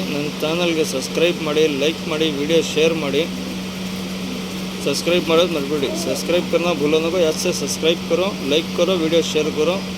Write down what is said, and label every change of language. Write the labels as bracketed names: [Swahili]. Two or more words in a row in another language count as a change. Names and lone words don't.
[Kannada] ನನ್ನ ಚಾನಲ್ಗೆ ಸಬ್ಸ್ಕ್ರೈಬ್ ಮಾಡಿ, ಲೈಕ್ ಮಾಡಿ, ವಿಡಿಯೋ शेयर ಮಾಡಿ. सब्सक्राइब ಮಾಡೋದು ಮರಿಬೇಡಿ. [Hindi] सब्सक्राइब करना भूलो ना, याद से सब्सक्राइब करो, लाइक करो, वीडियो शेयर करो.